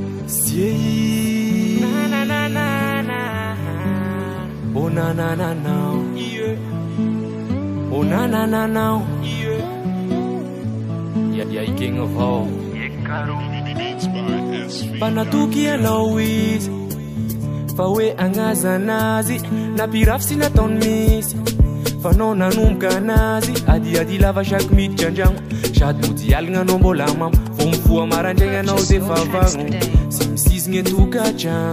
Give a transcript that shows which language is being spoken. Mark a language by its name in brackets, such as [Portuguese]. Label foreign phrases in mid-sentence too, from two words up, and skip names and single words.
[English] Siei na na na na. Oh na na na na. Oh na na na na. Ja king of all. [Malagasy] Panatuki anao izy fa hoe agnaza anazy napirafy sy nataony misy fanao nanomboka anazy adiady lava chaque miditra andragno sady mody aligna anao mbola mamo vo mifoa marandraigna anao defa vagno sy misizigny etokatrano